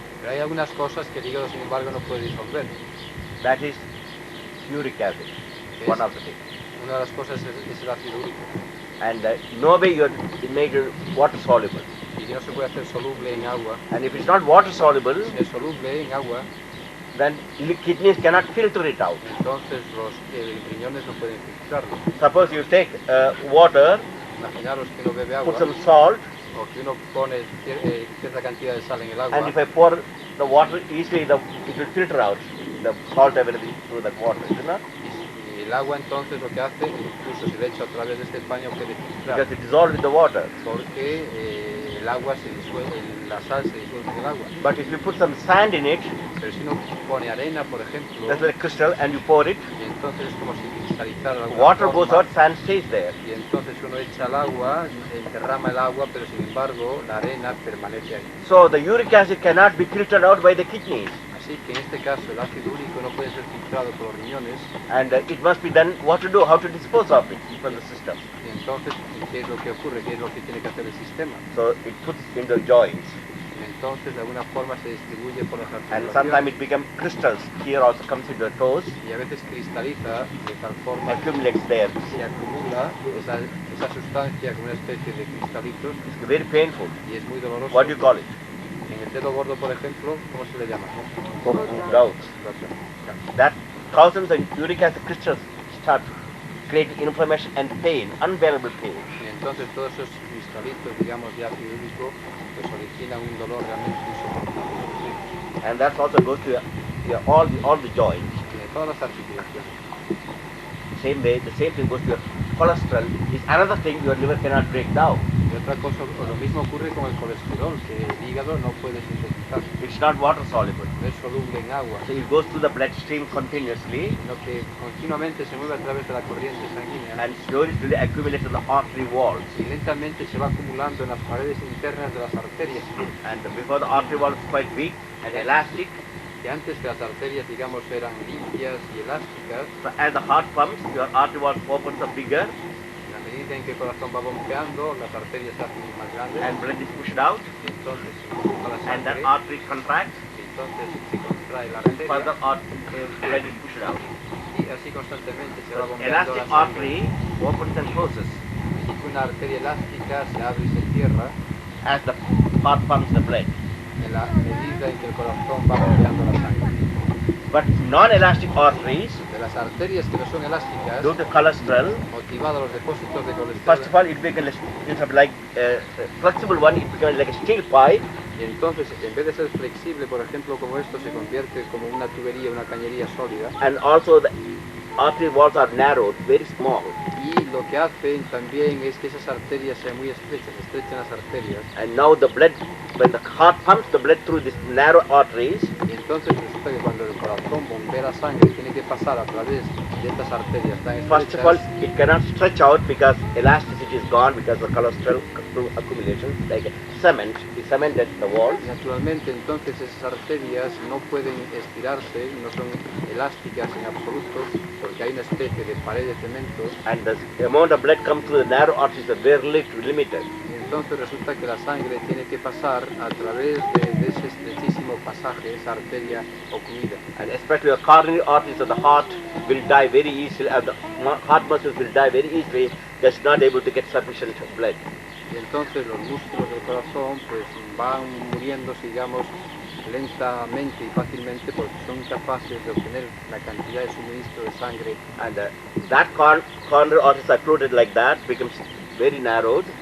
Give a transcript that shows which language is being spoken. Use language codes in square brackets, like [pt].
[es] Pero hay algunas cosas que el hígado, sin embargo, no puede disolver. [en] That is uric acid, one of the things. [es] Una de las cosas es el ácido úrico. [en] And no way you make it water soluble. [es] Y no se puede hacer soluble en agua. [en] And if it's not water soluble, [es] Si es soluble en agua, [en] then kidneys cannot filter it out. [es] entonces los riñones no pueden filtrarlo. [en] Suppose you take water, [es] Imaginaros que uno bebe agua [en] put some salt, [es] o que uno pone cierta cantidad de sal en el agua. [en] and if I pour the water, easily it will filter out the salt everything through that water, is it not? [es] Y el agua entonces lo que hace, incluso si le echo a través de este paño, puede filtrar. [en] Because it dissolves in the water. [es] Porque el agua se disuelve, la sal se disuelve en el agua. [en] But if you put some sand in it, [es] Pero si uno pone arena, por ejemplo, [en] that's like crystal, and you pour it, [es] y entonces es como si cristalizara de alguna [en] water goes [es] forma, [en] out, sand stays there. [es] y entonces uno echa el agua, derrama el agua, pero sin embargo la arena permanece ahí. [en] So the uric acid cannot be filtered out by the kidneys, [es] Así que en este caso el ácido úrico no puede ser filtrado por los riñones, [en] and it must be done what to do, how to dispose of it from the system. [es] y entonces ¿qué es lo que ocurre? ¿Qué es lo que tiene que hacer el sistema? [en] So it puts in the joints, [es] Entonces de alguna forma se distribuye por las [en] and sometimes [es] articulaciones [en] it becomes crystals. Here also comes into the toes, [es] y a veces cristaliza de tal forma que [en] accumulates there. [es] se acumula esa sustancia como una especie de cristalitos [en] It's very painful. [es] y es muy doloroso. [en] What do you call it? [es] En el dedo gordo, por ejemplo, ¿cómo se le llama? [en] Gout. That thousands of uric acid crystals start creating inflammation and pain, unbearable pain. [es] Y entonces todos esos cristalitos, digamos, de ácido úrico, pues originan un dolor realmente insoportable. [en] And that also goes to all the joints. [es] Y de todas las articulaciones. [en] Same way, the same thing goes to your cholesterol. Is another thing your liver cannot break down. [es] Y otra cosa, o lo mismo ocurre con el colesterol, que el hígado no puede sintetizar, [en] It's not water soluble. [es] no es soluble en agua, [en] So it goes through the bloodstream continuously [es] sino que continuamente se mueve a través de la corriente sanguínea [en] and slowly accumulates in the artery walls. [es] y lentamente se va acumulando en las paredes internas de las arterias. [en] And before the artery wall is quite weak and elastic, [es] Que antes que las arterias, digamos, eran limpias y elásticas, [en] so as the heart pumps, your artery wall opens up bigger [es] en la medida en que el corazón va bombeando, las arterias se hacen más grandes, [en] and blood is pushed out, [es] y entonces se empuja la [en] and that [es] sangre, [en] artery contracts, [es] y entonces se contrae la [en] further [es] arteria, [en] blood is pushed out. [es] y así constantemente se va [en] So [es] bombeando [en] elastic [es] la sangre. [en] artery opens and closes [es] Así que una arteria elástica se abre y se cierra [en] as the heart pumps the blood. [es] en la medida en que el corazón va bombeando la sangre. [en] But non-elastic arteries, [es] De las arterias que no son elásticas, [en] due to cholesterol, [es] motivado a los depósitos de [en] first of [es] colesterol, [en] all it becomes like a flexible one, it becomes like a steel pipe, [es] y entonces en vez de ser flexible, por ejemplo, como esto, se convierte como una tubería, una cañería sólida, [en] and also the artery walls are narrowed, very small, [es] y lo que hacen también es que esas arterias sean muy estrechas, estrechan las arterias, [en] and now the blood, when the heart pumps the blood through these narrow arteries, [es] y entonces resulta que cuando el corazón bombea la sangre tiene que pasar a través de estas arterias tan [en] first of all [es] estrechas, [en] it cannot stretch out because elasticity is gone because of cholesterol accumulation, like cement, it cemented the walls, [es] y naturalmente entonces esas arterias no pueden estirarse, no son elásticas en absoluto, porque hay una especie de pared de cemento, [en] and the amount of blood comes through the narrow arteries are very limited. [es] y entonces resulta que la sangre tiene que pasar a través de ese estrechísimo pasaje, esa arteria ocluida. [en] And especially the coronary arteries of the heart will die very easily, and the heart muscles will die very easily, that's not able to get sufficient blood. [es] Y entonces los músculos del corazón pues van muriéndose, digamos, lentamente y fácilmente porque son incapaces de obtener la cantidad de suministro de sangre, [en] And that coronary arteries are occluded like that, becomes very narrowed.